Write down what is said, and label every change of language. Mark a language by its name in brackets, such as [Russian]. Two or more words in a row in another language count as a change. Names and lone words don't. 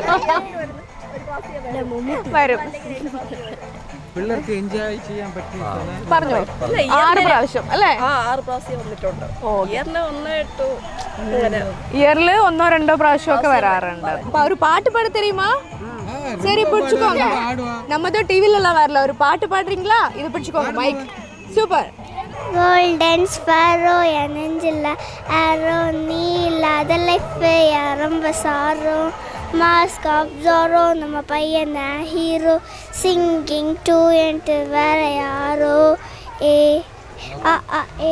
[Malayalam] വരും. പിള്ളേർക്ക് എൻജോയ് ചെയ്യാൻ പറ്റി. പറഞ്ഞോ, 6 പ്രാവശ്യം അല്ലേ? 6 പ്രാവശ്യം വന്നിട്ടുണ്ട്. ഇയറിൽ 1-2 പ്രാവശ്യം ഒക്കെ വരാറുണ്ട്. അപ്പൊ ഒരു പാട്ട് പാടി [Tamil] தெரியுமா? சரி, பிடிச்சுக்கோங்க. நம்ம தான் டிவில எல்லாம் வரல, ஒரு பாட்டு பாடுறீங்களா? இது பிடிச்சுக்கோங்க மைக். சூப்பர். கோல்டன் ஸ்பாரோ எனஞ்சில்ல ஆரோ நீ இல்லாத லைஃப் ரொம்ப சாரோ [English] mask off [Tamil] ஜோரோ நம்ம பையன் ஹீரோ [English] singing to [Tamil] என்ட்டு வேற யாரோ ஏ ஆ ஆ ஏ.